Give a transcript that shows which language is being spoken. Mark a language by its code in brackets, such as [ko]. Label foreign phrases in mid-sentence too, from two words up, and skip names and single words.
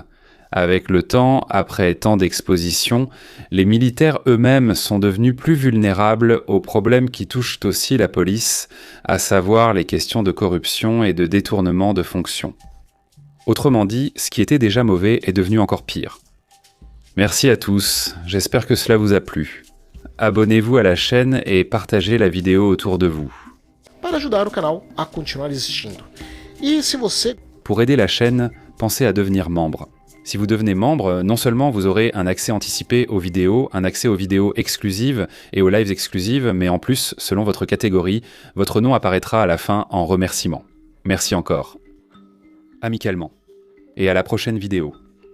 [fr] Avec le temps, après tant d'expositions, les militaires eux-mêmes sont devenus plus vulnérables aux problèmes qui touchent aussi la police, à savoir les questions de corruption et de détournement de fonctions. Autrement dit, ce qui était déjà mauvais est devenu encore pire. Merci à tous, j'espère que cela vous a plu. Abonnez-vous à la chaîne et partagez la vidéo autour de vous. [pt] Para ajudar o canal a continuar existindo. E se você... [fr] Pour aider la chaîne, pensez à devenir membre. Si vous devenez membre, non seulement vous aurez un accès anticipé aux vidéos, un accès aux vidéos exclusives et aux lives exclusives, mais en plus, selon votre catégorie, votre nom apparaîtra à la fin en remerciement. Merci encore. Amicalement. Et à la prochaine vidéo.